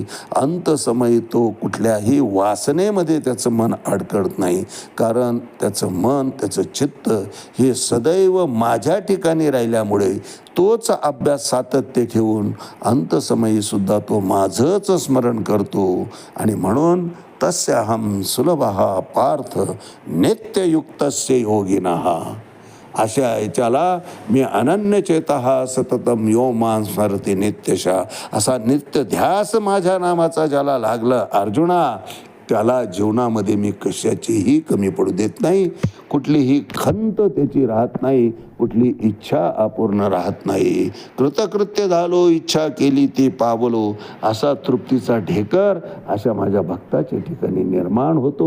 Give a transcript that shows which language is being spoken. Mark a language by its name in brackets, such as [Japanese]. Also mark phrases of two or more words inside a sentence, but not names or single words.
[Marathi] अंतसमयी तो कुठल्याही वासनेमध्ये त्याचं मन अडकत नाही, कारण त्याचं मन, त्याचं चित्त हे सदैव माझ्या ठिकाणी राहिल्यामुळे तोच अभ्यास सातत्य ठेवून अंतसमयी सुद्धा तो माझंच स्मरण करतो. आणि म्हणून [Sanskrit] तस्याहं सुलभः पार्थ नित्ययुक्तस्य योगिनः. [Marathi] अशा याच्याला मी [Sanskrit] अनन्यचेतः सततम यो मां स्मरति नित्यशः. [Marathi] असा नित्य ध्यास माझ्या नामाचा ज्याला लागला अर्जुना, त्याला जीवनामध्ये मी कशाचीही कमी पडू देत नाही. कुठलीही खंत त्याची राहत नाही, कुठली इच्छा अपूर्ण राहत नाही. कृतकृत्य झालो, इच्छा केली ती पावलो, असा तृप्तीचा ढेकर अशा माझ्या भक्ताच्या ठिकाणी निर्माण होतो.